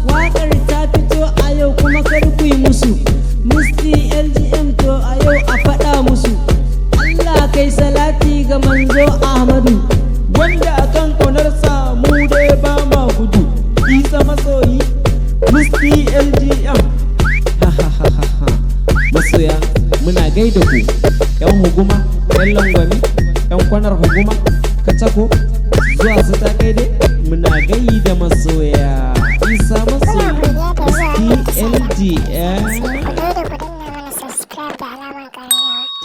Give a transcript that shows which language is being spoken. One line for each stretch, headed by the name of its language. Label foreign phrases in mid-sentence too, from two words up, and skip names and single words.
Hausa: Waƙar ta fito a yau kuma kar ku yi musu. Musti L G M to a yau a faɗa musu. Allah kai salati ga manzo Ahmadu. Wanda a kan ƙaunarsa mu dai ba ma gudu. Isa Masoyi, Musti L G M. Ha, ha, ha, ha, ha. Masoya, muna gaida ku. Yan Huguma, yan Langwami, yan Kwanar Huguma, Katako, zuwa su ta kai dai. Muna gaida masoya. Isa Masoyi, Muna godiya da zuwa wannan tasha. Musti L G M. Ku daure ku danna mana subscribe da alamar ƙararrawa.